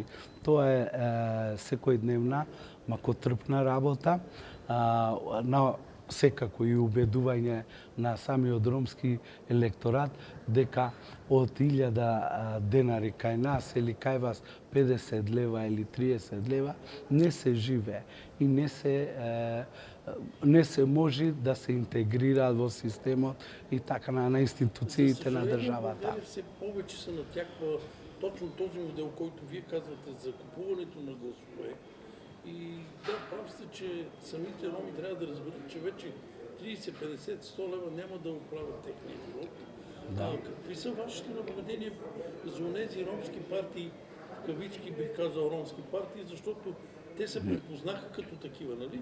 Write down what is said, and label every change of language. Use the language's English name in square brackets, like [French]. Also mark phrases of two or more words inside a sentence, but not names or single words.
[Macedonian] Тоа е секојдневна, макотрпна работа, на секако и убедување на самиот ромски електорат дека од 1000 денари кај нас или кај вас 50 лева или 30 лева не се живее и не се може да се интегрираат во системот и така на институциите на државата. [Bulgarian] Все повече се натяква точно този модел, който вие казвате за купуването на гласове. И да, прав сте, че самите роми трябва да разберат, че вече 30, 50, 100 лева няма да оправят техния живот. Какви са вашите наблюдения за тези ромски партии, в кавички бих казал ромски партии, защото те се препознаха като такива, нали?